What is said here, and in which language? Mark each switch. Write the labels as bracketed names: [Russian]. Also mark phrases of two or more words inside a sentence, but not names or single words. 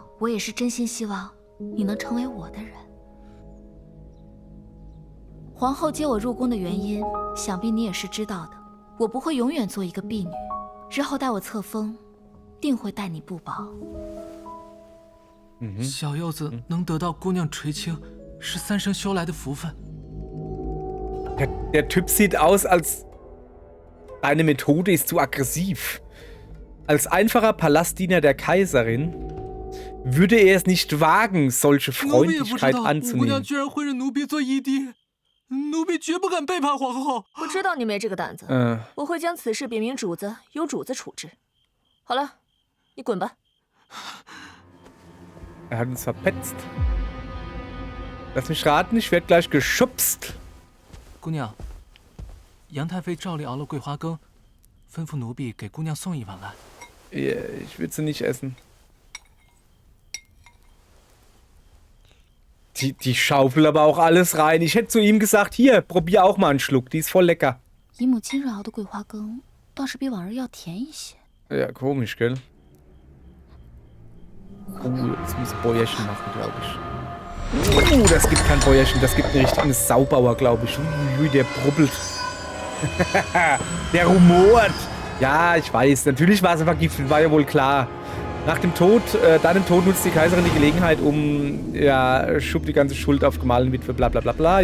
[Chinese] 我也是真心希望你能成为我的人。皇后接我入宫的原因，想必你也是知道的。我不会永远做一个婢女，日后待我册封，定会待你不薄。小柚子能得到姑娘垂青，是三生修来的福分。 [German] Der Typ sieht aus, als deine Methode ist zu aggressiv. Als einfacher Palastdiener der Kaiserin würde er es nicht wagen, solche [Chinese] 奴婢也不知 [German] Freundlichkeit [Chinese] 道五姑娘 [German] anzunehmen. [Chinese] 居然会认奴婢做义弟，奴婢绝不敢背叛皇后。我知道你没这个胆子，我会将此事禀明主子，由主子处置。好了，你滚吧。 [German] Er hat uns verpetzt. Lass mich raten, ich werde gleich geschubst. [Chinese] 姑娘，杨太妃照例熬了桂花羹，吩咐奴婢给姑娘送一碗来。 [German] Ich will sie nicht essen. Die schaufelt aber auch alles rein. Ich hätte zu ihm gesagt, hier, probier auch mal einen Schluck. Die ist voll lecker. [Chinese] 姨母亲日熬的桂花羹倒是比往日要甜一些。 [German] Ja, komisch, gell? Jetzt muss Bäuerchen machen, glaube ich. Das gibt kein Bäuerchen, das gibt einen richtigen Saubauer, glaube ich. Ui, der brubbelt. Der rumort. Ja, ich weiß. Natürlich war sie vergiftet, war ja wohl klar. Nach dem Tod, deinem Tod nutzt die Kaiserin die Gelegenheit, schub die ganze Schuld auf gemahlene Witwe, bla bla bla bla.